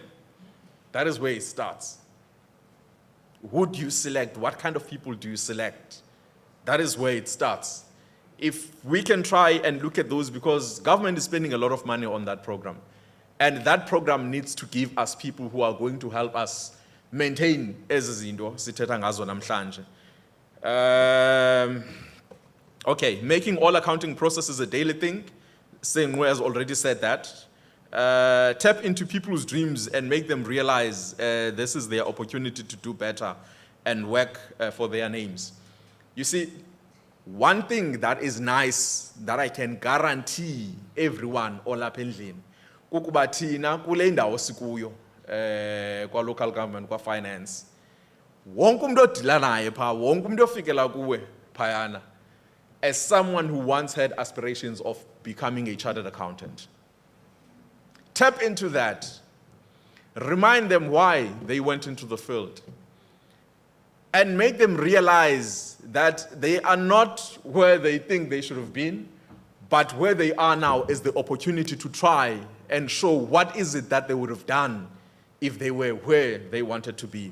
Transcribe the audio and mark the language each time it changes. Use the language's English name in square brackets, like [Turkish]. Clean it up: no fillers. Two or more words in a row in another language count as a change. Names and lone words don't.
[English] That is where it starts. Who do you select? What kind of people do you select? That is where it starts. If we can try and look at those, because government is spending a lot of money on that program, and that program needs to give us people who are going to help us maintain [Xhosa] ezi zinto sithetha ngazo namhlanje. [English] Okay, making all accounting processes a daily thing. Sengu has already said that. Tap into people's dreams and make them realize this is their opportunity to do better and work for their names. You see, one thing that is nice that I can guarantee everyone [Xhosa] olapha endlini kukuba thina kule ndawo sikuyo kwa [English] local government, kwa finance. [Xhosa] Wonke umuntu odila naye pha, wonke umuntu ofikela kuwe phayana, [English] as someone who once had aspirations of becoming a chartered accountant. Tap into that. Remind them why they went into the field. And make them realize that they are not where they think they should have been, but where they are now is the opportunity to try and show what is it that they would have done if they were where they wanted to be.